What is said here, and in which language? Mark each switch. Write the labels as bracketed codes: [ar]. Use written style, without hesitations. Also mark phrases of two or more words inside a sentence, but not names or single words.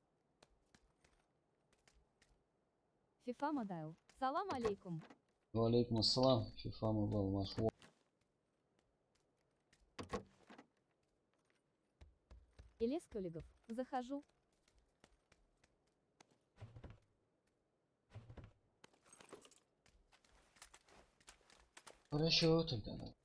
[ru] FIFA Mobile. [ar] سلام عليكم. وعليكم السلام. [ru] FIFA Mobile Mash. Элес Көлигов. Захожу. Хорошо тогда.